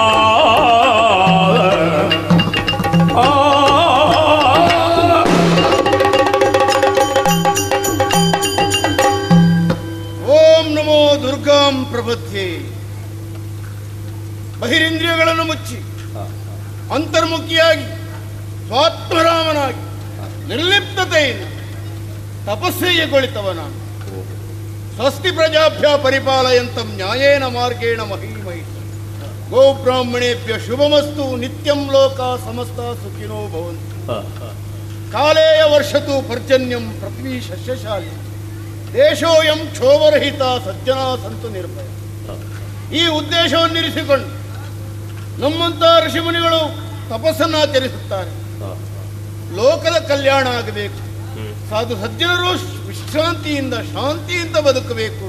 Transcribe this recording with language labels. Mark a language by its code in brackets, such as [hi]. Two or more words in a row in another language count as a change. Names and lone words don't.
[sa] ಓಂ ನಮೋ ದುರ್ಗಾಂ ಪ್ರಬುದ್ಧಿ. [kn] ಬಹಿರಿಂದ್ರಿಯಗಳನ್ನು ಮುಚ್ಚಿ ಅಂತರ್ಮುಖಿಯಾಗಿ ಸ್ವಾತ್ಮರಾಮನಾಗಿ ನಿರ್ಲಿಪ್ತತೆಯಿಂದ ತಪಸ್ಸೆಯಗೊಳಿತವ ನಾನು. [sa] ಸ್ವಸ್ತಿ ಪ್ರಜಾಭ್ಯ ಪರಿಪಾಲಯಂತಂ ನ್ಯಾಯೇನ ಮಾರ್ಗೇಣ ಮಹೀಮಹಿ. ಗೋಬ್ರಾಹ್ಮಣೇಭ್ಯ ಶುಭಮಸ್ತು. ನಿತ್ಯಂ ಲೋಕ ಸಮಸ್ತ ಸುಖಿನೋ ಭವಂತು. ಕಾಲೇಯ ವರ್ಷತು ಪರ್ಜನ್ಯಂ ಪೃಥ್ವೀ ಶಸ್ಯಶಾಲಿ. ದೇಶೋಯಂ ಕ್ಷೋಭರಹಿತ ಸಜ್ಜನಾ ಸಂತು ನಿರ್ಭಯ. [kn] ಈ ಉದ್ದೇಶವನ್ನಿರಿಸಿಕೊಂಡು ನಮ್ಮಂಥ ಋಷಿಮುನಿಗಳು ತಪಸ್ಸನ್ನಾಚರಿಸುತ್ತಾರೆ. ಲೋಕದ ಕಲ್ಯಾಣ ಆಗಬೇಕು, ಸಾಧು ಸಜ್ಜನರು ವಿಶ್ರಾಂತಿಯಿಂದ ಶಾಂತಿಯಿಂದ ಬದುಕಬೇಕು.